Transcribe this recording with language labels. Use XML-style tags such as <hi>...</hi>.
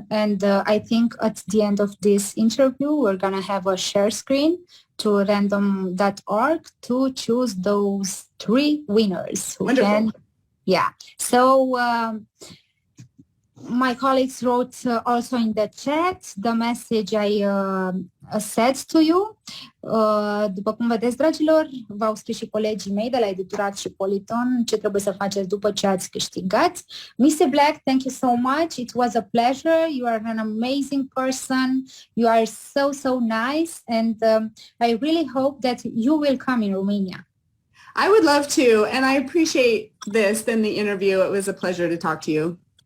<en>And I think at the end of this interview, we're going to have a share screen to random.org to choose those 3 winners. Wonderful. So my colleagues wrote also in the chat the message I said to you.</en> <ro>După cum vedeți, dragilor, v-au scris și colegii mei de la Editurat și Politon ce trebuie să faceți după ce ați câștigat.</ro> <en>Misty Black, thank you so much. It was a pleasure. You are an amazing person. You are so, so nice. And I really hope that you will come in Romania. I would love to. And I appreciate this and the interview. It was a pleasure to talk to you.</en>